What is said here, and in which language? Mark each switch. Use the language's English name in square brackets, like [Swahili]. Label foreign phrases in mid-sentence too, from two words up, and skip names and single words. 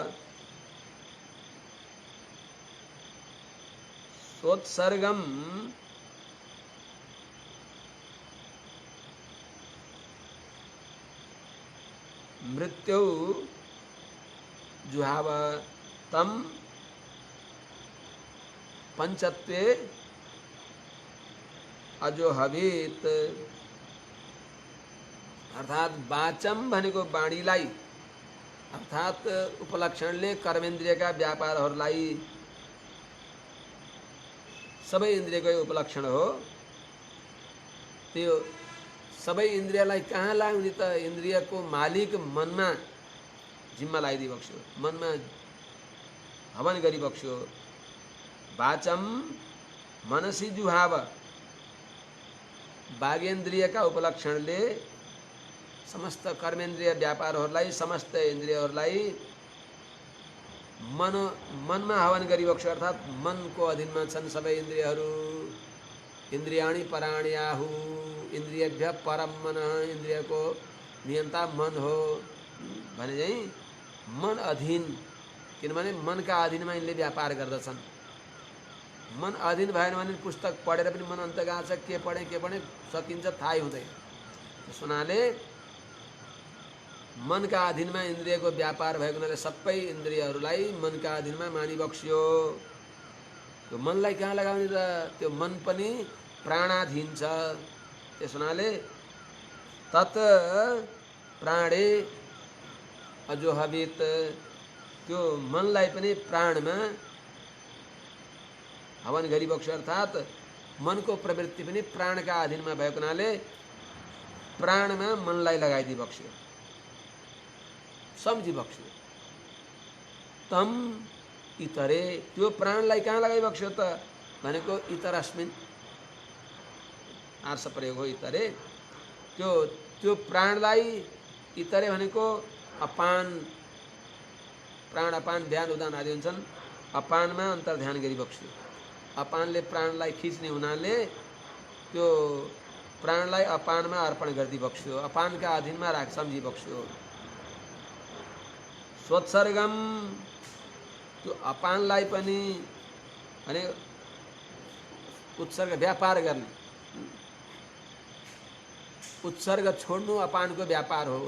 [Sanskrit] सोत्सर्गम मृत्यु जुहाव तम पंचत्वे अजो हवित [Nepali] अर्थात वाचम भनेको वाणीलाई अर्थात उपलक्षणले कर्मेन्द्रियका व्यापारहरूलाई सबै इन्द्रियकै उपलक्षण हो। त्यो सबै इन्द्रियलाई कहाँ लाग्ने त इन्द्रियको मालिक मनमा जिम्मा लगाइदिबक्स्यो, मनमा हवन गरिबक्स्यो। [Sanskrit] वाचम मनसि जुहाव [Nepali] बागेन्द्रियका उपलक्षणले समस्त कर्मेन्द्रिय व्यापारहरूलाई समस्त इन्द्रियहरूलाई मनमा हवन गरिबक्स्यो अर्थात मनको अधीनमा छन् सबै इन्द्रियहरू। [Sanskrit] इन्द्रियाणि पराणि आहु इन्द्रियभ्य परम मन [Nepali] इन्द्रियको नियन्ता मन हो भने चाहिँ मन अधीन, किनभने मनका अधीनमा यिनले व्यापार गर्दछन्। मन अधीन भएन भने पुस्तक पढेर पनि मन अन्त गएको छ, के पढेँ सकिन्छ थाहै हुँदैन। त्यस हुनाले मनका अधीनमा इन्द्रियको व्यापार भएको हुनाले सबै इन्द्रियहरूलाई मनका अधीनमा मानिबक्स्यो। त्यो मनलाई कहाँ लगाउने त त्यो मन पनि प्राणाधीन छ। त्यस हुनाले [Sanskrit] तत् प्राणे अजोहवित [Nepali] त्यो मनलाई पनि प्राणमा हवन गरिबक्स्यो अर्थात मनको प्रवृत्ति पनि प्राणका अधीनमा भएको हुनाले प्राणमा मनलाई लगाइदिबक्स्यो, सम्झिबक्स्यो। [Sanskrit] तम इतरे [Nepali] त्यो प्राणलाई कहाँ लगाइबक्स्यो त भनेको इतरस्मिन् आर्ष प्रयोग हो इतरे। त्यो प्राणलाई इतरे भनेको अपान, प्राण अपान ध्यान उदान आदि हुन्छन्। अपानमा अन्तर्ध्यान गरिबक्स्यो। अपानले प्राणलाई खिच्ने हुनाले त्यो प्राणलाई अपानमा अर्पण गरिदिबक्स्यो, अपानका अधीनमा सम्झिबक्स्यो। सोत्सर्गम त्यो अपानलाई पनि भने उत्सर्ग व्यापार गर्ने, उत्सर्ग छोड्नु अपानको व्यापार हो।